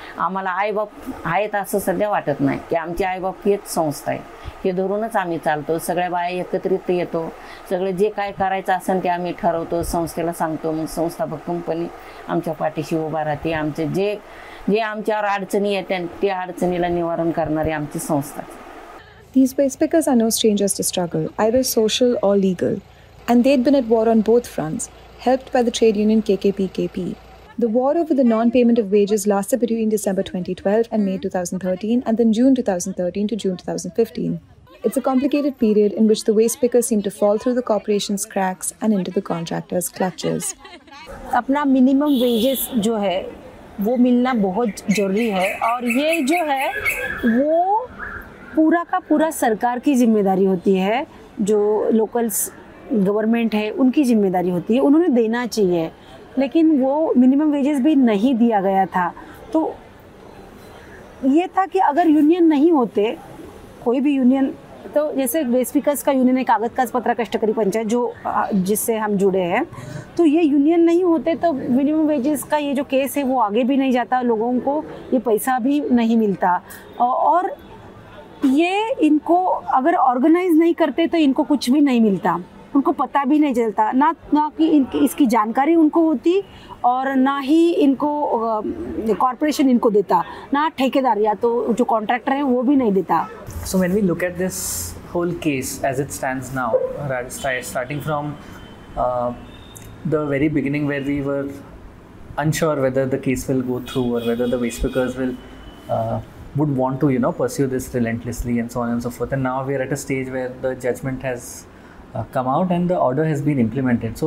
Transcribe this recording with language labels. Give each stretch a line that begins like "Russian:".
Marathi: आम्हाला आईबाप आहेत असं सध्या वाटत नाही की आमचे आईबाप हेच संस्था आहे. हे धरूनच आम्ही चालतो. सगळ्या बाया एकत्रित येतो. सगळं जे काय करायचं असेल ते आम्ही ठरवतो, संस्थेला सांगतो. मग संस्था भक्कमपणे आमच्या पाठीशी उभा राहते. आमचे जे आमच्यावर अडचणी येतात त्या अडचणीला निवारण करणारी आमची संस्था.
English: These waste pickers are no strangers to struggle, either social or legal, and they'd been at war on both fronts, helped by the trade union KKPKP. The war over the non-payment of wages lasted between December 2012 and May 2013, and then June 2013 to June 2015. It's a complicated period in which the waste pickers seem to fall through the corporation's cracks and into the contractors' clutches.
Hindi: अपना minimum wages जो है वो मिलना बहुत ज़रूरी है, और ये जो है वो पूरा का पूरा सरकार की जिम्मेदारी होती है. जो लोकल्स गवर्नमेंट है उनकी जिम्मेदारी होती है, उन्होंने देना चाहिए. लेकिन वो मिनिमम वेजेस भी नहीं दिया गया था. तो ये था कि अगर यूनियन नहीं होते, कोई भी यूनियन, तो जैसे वेस्ट पिकर्स का यूनियन है, कागज का पत्रा कष्टकरी पंचायत जो जिससे हम जुड़े हैं, तो ये यूनियन नहीं होते तो मिनिमम वेजेस का ये जो केस है वो आगे भी नहीं जाता, लोगों को ये पैसा भी नहीं मिलता. और ये इनको अगर ऑर्गेनाइज नहीं करते तो इनको कुछ भी नहीं मिलता, उनको पता भी नहीं चलता, ना कि इनकी इसकी जानकारी उनको होती, और ना ही इनको कॉर्पोरेशन इनको देता, ना ठेकेदार या तो जो कॉन्ट्रैक्टर है वो भी नहीं देता.
English: So when we look at this whole case as it stands now, starting from the very beginning where we were unsure whether the case will go through or whether the waste pickers would want to pursue this relentlessly and so on and so forth, and now we are at a stage where the judgment has come out and the order has been implemented.